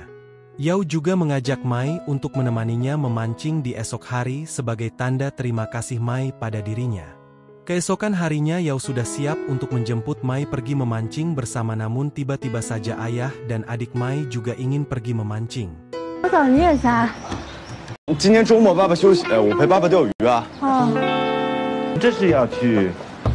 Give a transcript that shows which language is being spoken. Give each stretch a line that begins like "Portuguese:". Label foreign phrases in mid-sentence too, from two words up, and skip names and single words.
Indonesian: Yao juga mengajak Mai untuk menemaninya memancing di esok hari sebagai tanda terima kasih Mai pada dirinya. Keesokan harinya Yao sudah siap untuk menjemput Mai pergi memancing bersama, namun tiba-tiba saja ayah dan adik Mai juga ingin pergi memancing.
Chinese: 我找你干啥？今天周末爸爸休息，我陪爸爸钓鱼啊。哦，这是要去